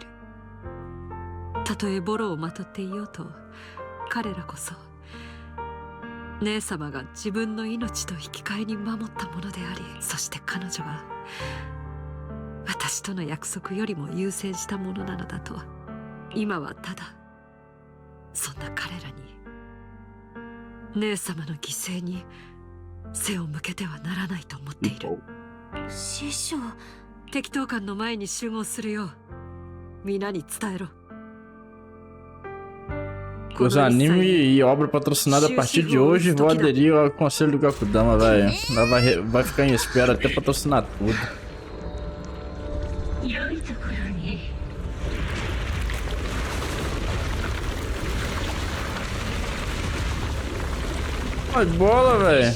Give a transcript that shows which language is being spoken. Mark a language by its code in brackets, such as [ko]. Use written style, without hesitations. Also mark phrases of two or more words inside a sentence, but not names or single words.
[ja] たとえボロをまとっていようと、彼らこそ姉様が自分の命と引き換えに守ったものであり、そして彼女は私との約束よりも優先したものなのだと、今はただそんな彼らに姉様の犠牲に背を向けてはならないと思っている。師匠、適当館の前に集合するよう皆に伝えろ。 [pt] Os anime e obra patrocinada a partir de hoje, vou aderir ao conselho do Gakudama, velho. Vai ficar em espera até patrocinar tudo. Mas bola, velho.